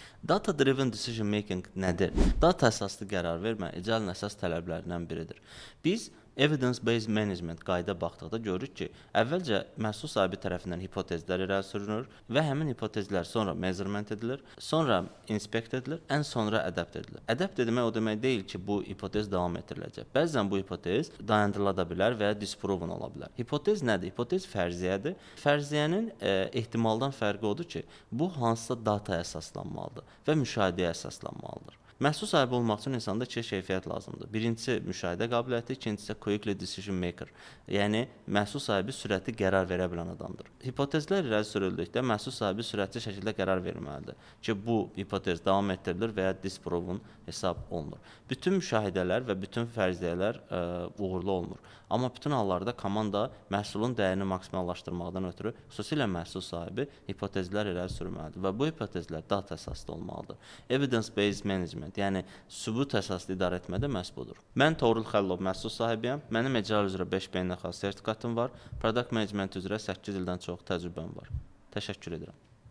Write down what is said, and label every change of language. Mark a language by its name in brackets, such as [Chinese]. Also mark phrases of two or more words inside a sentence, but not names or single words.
[English] Data-driven decision making nədir? [Azerbaijani] Data əsaslı qərar vermə ecəlin əsas tələblərindən biridir. Biz [English] evidence-based management [Azerbaijani] qayda baxdıqda görürük ki, əvvəlcə məhsul sahibi tərəfindən hipotezlər irəli sürülür və həmin hipotezlər sonra measurement edilir, sonra inspect edilir, ən sonra adapt edilir. Adapt etmək o demək deyil ki, bu hipotez davam etdiriləcək. Bəzən bu hipotez dayandırıla da bilər və ya disproven ola bilər. Hipotez nədir? Hipotez fərziyyədir. Fərziyyənin ehtimaldan fərqi odur ki, bu hansısa dataya əsaslanmalıdır və müşahidəyə əsaslanmalıdır. Məhsul sahibi olmaq üçün insanda iki keyfiyyət lazımdır. Birincisi müşahidə qabiliyyəti, ikincisi [English] quickly decision maker. [Azerbaijani] Yəni məhsul sahibi sürətli qərar verə bilən adamdır. Hipotezlər irəli sürüldükdə məhsul sahibi sürətli şəkildə qərar verməlidir ki, bu hipotez davam etdirilir və ya disproven hesab olunur. Bütün müşahidələr və bütün fərziyyələr uğurlu olmur. Amma bütün hallarda komanda məhsulun dəyərini maksimallaşdırmaqdan ötürü xüsusilə məhsul sahibi hipotezlər irəli sürməlidir və bu hipotezlər data əsaslı olmalıdır. [English] Evidence-based management, [Azerbaijani] yəni sübut əsaslı idarə etmədə məhz budur. Mən Toğrul Xəlilov məhsul sahibiyəm. Mənim ecra üzrə 5 beynəlxalq sertifikatım var. [English] Product management [Azerbaijani] üzrə 8 ildən çox təcrübəm var. Təşəkkür edirəm.